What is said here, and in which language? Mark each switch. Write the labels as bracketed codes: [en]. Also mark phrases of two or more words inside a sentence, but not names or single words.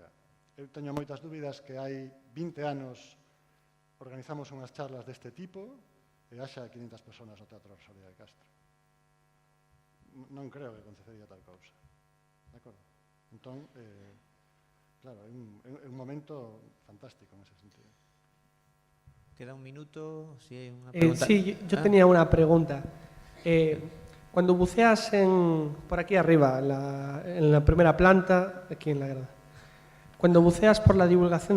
[gl] Eu teño moitas dúbidas que hai 20 anos organizamos unhas charlas deste tipo e haxa 500 personas no Teatro Rosalía de Castro. Non creo que acontecería tal cousa. De acordo? Entón, claro, é un momento fantástico en ese sentido. [es] Queda un minuto, si hay una pregunta. Sí, yo tenía una pregunta. Cuando buceas por aquí arriba, en la primera planta, aquí en la grada, cuando buceas por la divulgación